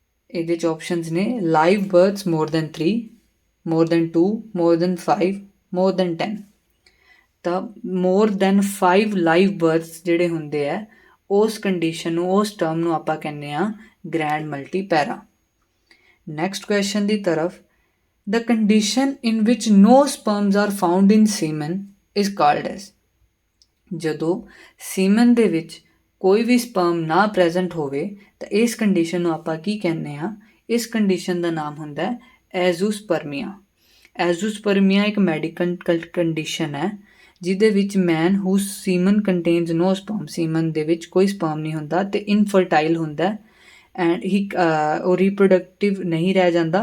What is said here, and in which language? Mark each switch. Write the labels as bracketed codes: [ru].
[pa] ਇਹਦੇ 'ਚ ਆਪਸ਼ਨਸ ਨੇ [en] Live births more than 3, more than 2, more than 5, more than 10। [pa] ਤਾਂ ਮੋਰ ਦੈਨ 5 ਲਾਈਵ ਬਰਥਸ ਜਿਹੜੇ ਹੁੰਦੇ ਆ ਉਸ ਕੰਡੀਸ਼ਨ ਨੂੰ, ਉਸ ਟਰਮ ਨੂੰ ਆਪਾਂ ਕਹਿੰਦੇ ਹਾਂ ਗ੍ਰੈਂਡ ਮਲਟੀਪੈਰਾ। ਨੈਕਸਟ ਕੁਐਸਚਨ ਦੀ ਤਰਫ। [en] The condition in which no sperms are found in semen is called as। [pa] ਜਦੋਂ ਸੀਮਨ ਦੇ ਵਿੱਚ ਕੋਈ ਵੀ ਸਪਰਮ ਨਾ ਪ੍ਰੈਜ਼ੈਂਟ ਹੋਵੇ ਤਾਂ ਇਸ ਕੰਡੀਸ਼ਨ ਨੂੰ ਆਪਾਂ ਕੀ ਕਹਿੰਦੇ ਹਾਂ? ਇਸ ਕੰਡੀਸ਼ਨ ਦਾ ਨਾਮ ਹੁੰਦਾ ਐਜ਼ੂਸਪਰਮੀਆ। ਐਜ਼ੂਸਪਰਮੀਆ ਇੱਕ ਮੈਡੀਕਲ ਕੰਡੀਸ਼ਨ ਹੈ ਜਿਹਦੇ ਵਿੱਚ [en] man who semen contains no sperm, [pa] ਸੀਮਨ ਦੇ ਵਿੱਚ ਕੋਈ ਸਪਰਮ ਨਹੀਂ ਹੁੰਦਾ ਅਤੇ ਇਨਫਰਟਾਈਲ ਹੁੰਦਾ ਐਂਡ ਹੀ ਉਹ ਰੀਪਰੋਡਕਟਿਵ ਨਹੀਂ ਰਹਿ ਜਾਂਦਾ।